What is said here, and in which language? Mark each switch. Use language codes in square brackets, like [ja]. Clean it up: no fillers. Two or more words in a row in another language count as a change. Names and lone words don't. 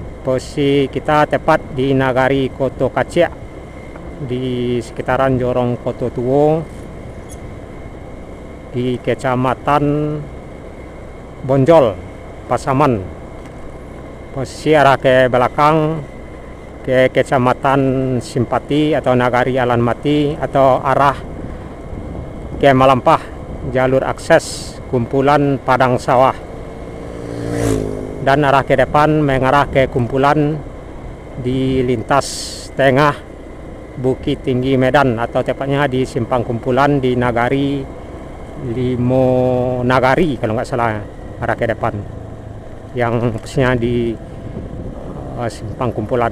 [id] Posisi kita tepat di Nagari Koto Kacia, di sekitaran Jorong Koto Tuo, di Kecamatan Bonjol, Pasaman. Posisi arah ke belakang ke Kecamatan Simpati atau Nagari Alan Mati, atau arah ke Malampah, jalur akses kumpulan padang sawah. Dan arah ke depan mengarah ke kumpulan di lintas tengah Bukit Tinggi Medan, atau tepatnya di simpang kumpulan di Nagari Limo Nagari kalau nggak salah, arah ke depan yang posisinya di simpang kumpulan.